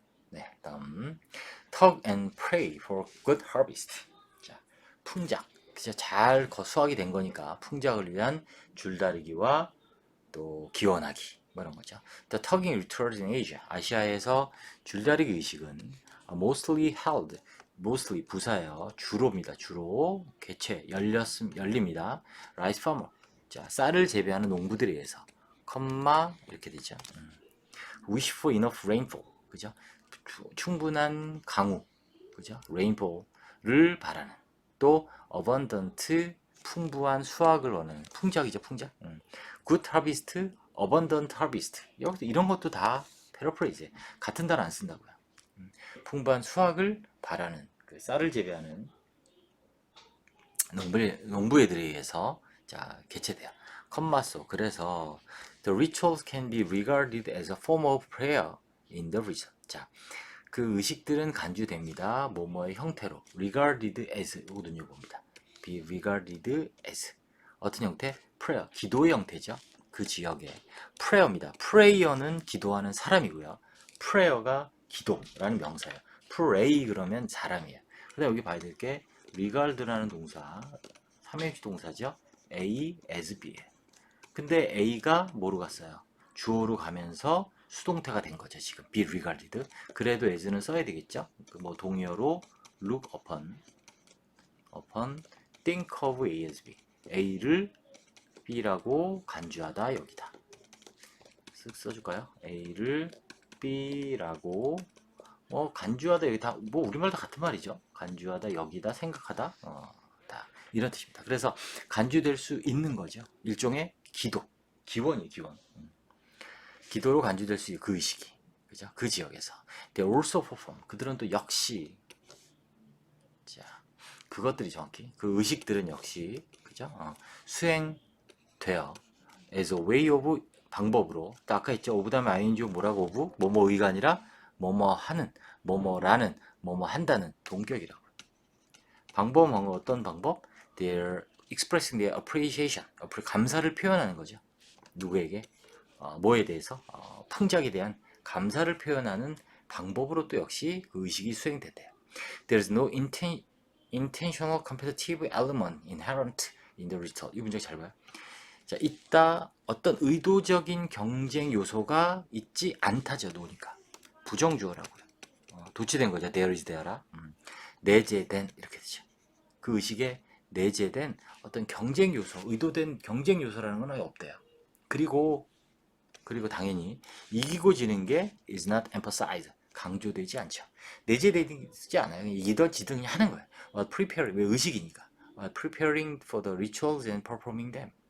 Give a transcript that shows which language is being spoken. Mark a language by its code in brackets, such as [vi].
[ko] 네, 다음 [en] tug and pray for good harvest. [ko] 자, 풍작. 그죠? 잘 수확이 된 거니까 풍작을 위한 줄다리기와 또 기원하기 뭐 이런 거죠. [en] The tugging rituals in Asia. [ko] 아시아에서 줄다리기 의식은 [en] mostly held. [ko] mostly 부사예요. 주로입니다. 주로 개최 열립니다. rice farmer. 자, 쌀을 재배하는 농부들에 의해서 컴마 이렇게 되죠. [en] wish for enough rainfall. [ko] 그죠? 충분한 강우, 그죠? rainfall를 바라는. 또 abundant 풍부한 수확을 원하는 풍작이죠, 풍작. [en] good harvest, abundant harvest. [ko] 여기서 이런 것도 다 패러프레이즈. 같은 단어 안 쓴다고요. 풍부한 수확을 바라는 그 쌀을 재배하는 농부애들에 의해서 자 개최돼요. 컴마소. [en] 그래서 the rituals can be regarded as a form of prayer in the region. 자, [ko] 그 의식들은 간주됩니다. 뭐뭐의 형태로 regarded as 이거든요 봅니다. be regarded as 어떤 형태? prayer 기도의 형태죠. 그 지역에 prayer입니다. prayer는 기도하는 사람이고요. prayer가 기도라는 명사예요. pray 그러면 사람이에요. 그다음 여기 봐야 될 게 regard라는 동사 3인칭 동사죠. A as B예요. 근데 A가 뭐로 갔어요? 주어로 가면서 수동태가 된 거죠. 지금 be regarded. 그래도 as는 써야 되겠죠? 뭐 동의어로 [en] look upon, think of A as B. [ko] A를 B라고 간주하다 여기다. 쓱 써줄까요? A를 B라고 간주하다 여기 다 뭐 우리말 다 같은 말이죠. 간주하다 여기다 생각하다 다 이런 뜻입니다. 그래서 간주될 수 있는 거죠. 일종의 기도 기원이에요. 기원. 기도로 간주될 수 있는 그 의식이 그죠? 그 지역에서 [en] they also perform [ko] 그들은 또 역시 자 그것들이 정확히 그 의식들은 역시 그죠? 수행되어 [en] as a way of [ko] 방법으로 또 아까 했죠. of 다음에 ing 뭐라고 of 뭐뭐의가 아니라 뭐뭐 하는 뭐뭐라는 뭐뭐 한다는 동격이라고. 방법은 어떤 방법? [en] They're expressing their appreciation [ko] 감사를 표현하는 거죠. 누구에게? 뭐에 대해서? 풍작에 대한 감사를 표현하는 방법으로 또 역시 그 의식이 수행된대요. [en] There's no intentional competitive element inherent in the result. 이 문장 잘 봐요. [ko] 자, 있다 어떤 의도적인 경쟁 요소가 있지 않다죠. 놓으니까 부정주어라고요. 도치된 거죠. There is there라. 내재된 이렇게 되죠. 그 의식에 내재된 어떤 경쟁 요소, 의도된 경쟁 요소라는 건 없대요. 그리고 당연히 이기고 지는 게 [en] is not emphasized [ko] 강조되지 않죠. 내재되지 않아요. 이기든 그냥 하는 거예요. Preparing 왜 의식이니까. [en] Preparing for the rituals and performing them.